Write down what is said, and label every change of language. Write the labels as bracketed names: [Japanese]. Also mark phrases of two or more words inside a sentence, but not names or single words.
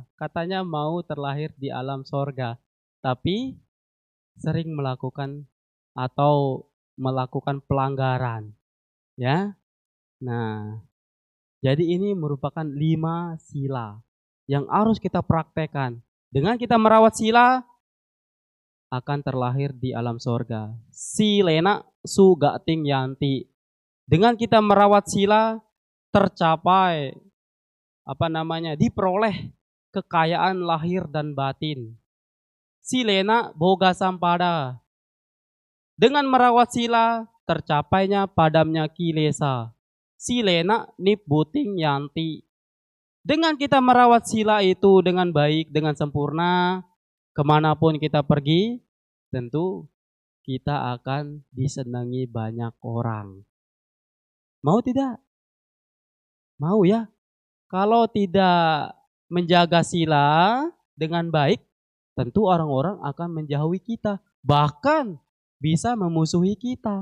[Indonesian] Katanya mau terlahir di alam sorga, tapi sering melakukan atau melakukan pelanggaran. Ya. Nah, jadi ini merupakan 5 sila yang harus kita praktekkan. Dengan kita merawat sila, akan terlahir di alam sorga. [Pali] Silena sugating yanti. [Indonesian] Dengan kita merawat sila, tercapai diperoleh kekayaan lahir dan batin. [Pali] Silena boga sampada. [Indonesian] Dengan merawat sila, tercapainya padamnya kilesa. [Pali] Silena nibbuting yanti. [Indonesian] Dengan kita merawat sila itu dengan baik, dengan sempurna, kemanapun kita pergi, tentu kita akan disenangi banyak orang. Mau tidak? Mau ya? Kalau tidak menjaga sila dengan baik, tentu orang-orang akan menjauhi kita, bahkan bisa memusuhi kita.